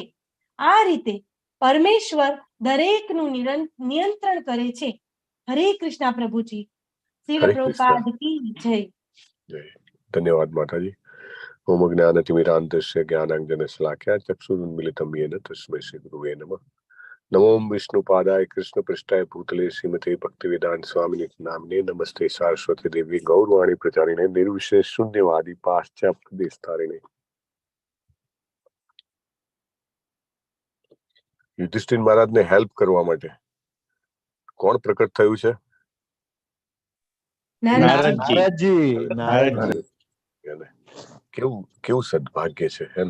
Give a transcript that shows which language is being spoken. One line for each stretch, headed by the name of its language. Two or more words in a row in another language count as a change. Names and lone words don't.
Gujarati: આ રીતે પરમેશ્વર દરેકનું નિયંત્રણ કરે છે. હરે કૃષ્ણ પ્રભુજી. શ્રીલ પ્રભુપાદ કી જય. ધન્યવાદ માતાજી.
Sanskrit: ઓમ જ્ઞાનતિમિરાન્ધસ્ય જ્ઞાનાંજનશલાકયા ચક્ષુરુન્મિલિतं येन तस्मै श्रीगुरुवे नमः. नमो विष्णुपादाय कृष्णपृष्ठाय भूतले श्रीमते भक्तिवेदांत स्वामिनि नामिने नमस्ते सारस्वती देवी गौरवाणी प्रचारिणे निर्विशेष शून्यवादी पाश्चात्य देशतारिणे.
Gujarati: યુધિષ્ઠિર મહારાજને હેલ્પ કરવા માટે કોણ પ્રકટ થયું છે? કેવું સદભાગ્ય છે, હે ને?